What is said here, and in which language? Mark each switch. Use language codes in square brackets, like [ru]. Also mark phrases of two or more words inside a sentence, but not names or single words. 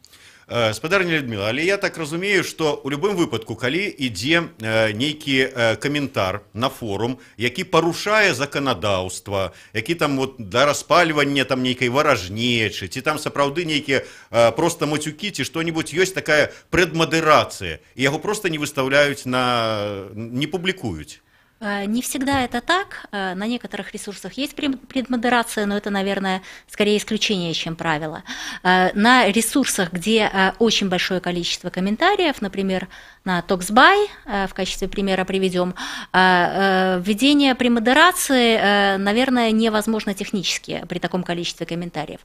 [be] Спадарня Людміла, але я так разумею, што ў любым выпадку, калі ідзе нейкі каментар на форум, які парушае заканадаўства, які там вот да распальвання там нейкай варажнечы, ці там сапраўды нейкія проста мацюкі, ці што-небудзь, ёсць такая прэдмадэрацыя, і яго проста не выстаўляюць, не публікуюць. [ru] Не всегда это так. На некоторых ресурсах есть предмодерация, но это, наверное, скорее исключение, чем правило. На ресурсах, где очень большое количество комментариев, например, на TalksBy, в качестве примера приведем, введение премодерации, наверное, невозможно технически при таком количестве комментариев.